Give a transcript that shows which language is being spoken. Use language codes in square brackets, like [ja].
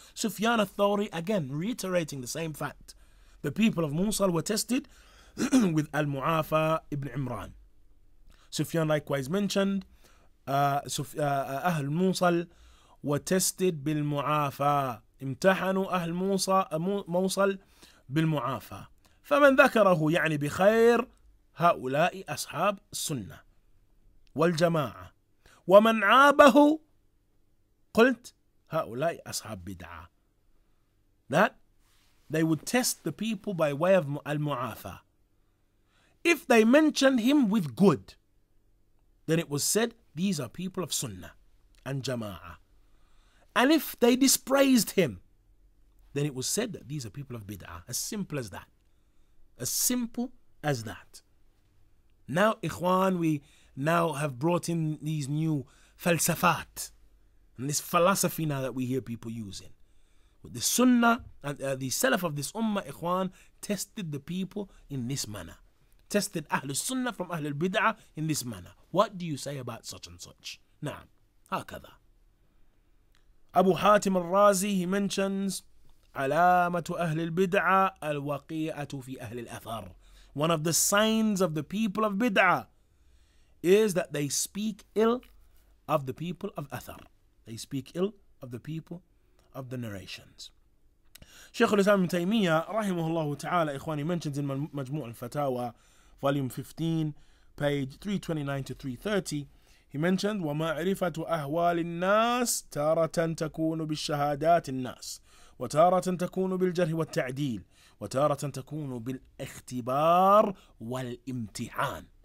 [en] Sufyan al-Thawri, again, reiterating the same fact. The people of Mosul were tested with al-Mu'afa ibn Imran. Sufyan likewise mentioned, [ar] أهل موصل [en] were tested [ar] بالمعافى. امتحنوا أهل موصل بالمعافى. فمن ذكره يعني بخير هؤلاء أصحاب السنة والجماعة ومن عابه قلت هؤلاء أصحاب بدعة. [en] That they would test the people by way of al-Mu'afa. If they mentioned him with good, then it was said these are people of Sunnah. and Jama'ah. And if they dispraised him, then it was said that these are people of bid'ah. As simple as that. As simple as that. Now, Ikhwan, we now have brought in these new falsafat and this philosophy now that we hear people using. But the Sunnah and the Salaf of this Ummah, Ikhwan, tested the people in this manner. Tested Ahlus Sunnah from Ahlul Bid'ah in this manner. What do you say about such and such? [ar] Naam, hakadha. Abu Hatim al-Razi, [en] he mentions [ar] علامة أهل البدعة الوقيعة في أهل الأثر. [en] One of the signs of the people of bid'ah is that they speak ill of the people of athar. They speak ill of the people of the narrations. Shaykh al-Islam ibn Taymiyyah, rahimahullah ta'ala, ikhwani, mentions in Majmu' al-Fatawa, volume 15, page 329 to 330, he mentioned [ar] وَمَعْرِفَةُ أَهْوَالِ النَّاسِ تَارَةً تَكُونُ بِالشَّهَادَاتِ النَّاسِ وتارة تكون بالجرح والتعديل وتارة تكون بالاختبار والامتحان.